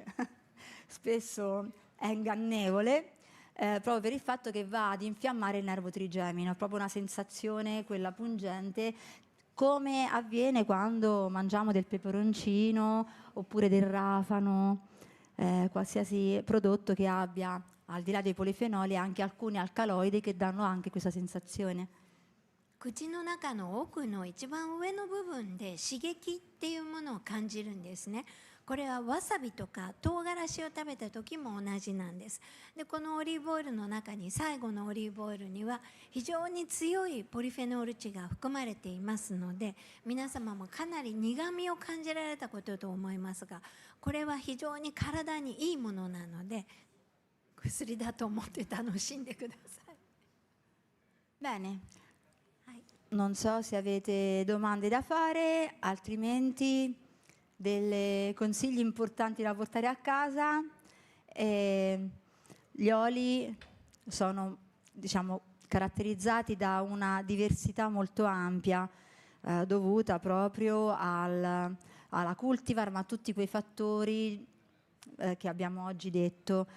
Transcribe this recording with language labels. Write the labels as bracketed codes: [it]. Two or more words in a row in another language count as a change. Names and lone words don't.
[it] spesso è ingannevole, proprio per il fatto che va ad infiammare il nervo trigemino, è proprio una sensazione, quella pungente, come avviene quando mangiamo del peperoncino oppure del rafano, qualsiasi prodotto che abbia, al di là dei polifenoli, anche alcuni alcaloidi che danno anche questa sensazione. [ja] 口の中の奥の一番上の部分で刺激っていうものを感じるんですね。これはわさびとか唐辛子を食べた時も同じなんです。でこのオリーブオイルの中に、最後のオリーブオイルには非常に強いポリフェノール値が含まれていますので、皆様もかなり苦みを感じられたことと思いますが、これは非常に体にいいものなので薬だと思って楽しんでください。 [it] Bene, non so se avete domande da fare, altrimenti dei consigli importanti da portare a casa. Gli oli sono, diciamo, caratterizzati da una diversità molto ampia, dovuta proprio alla cultivar, ma a tutti quei fattori che abbiamo oggi detto.